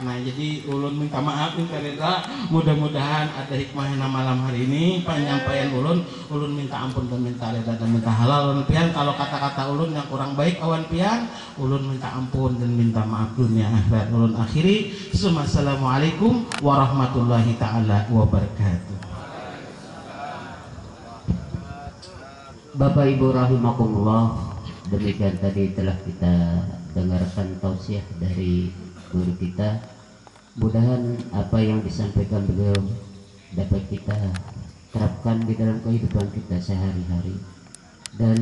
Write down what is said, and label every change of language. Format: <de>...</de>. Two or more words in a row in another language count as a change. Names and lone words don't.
<bjn>Nah jadi ulun minta maaf minta reda mudah-mudahan ada hikmahnya malam hari ini penyampaian ulun minta ampun dan minta reda dan minta halal ulun pian kalau kata-kata ulun yang kurang baik awan pian ulun minta ampun dan minta maaf dunia akhirat ulun akhiri.</bjn> <ar>السلام عليكم ورحمة الله تعالى وبركاته.</ar> <id>Bapak Ibu rahimakumullah, demikian tadi telah kita dengarkan tausiah dari guru kita. Mudahan apa yang disampaikan beliau dapat kita terapkan di dalam kehidupan kita sehari-hari dan</id>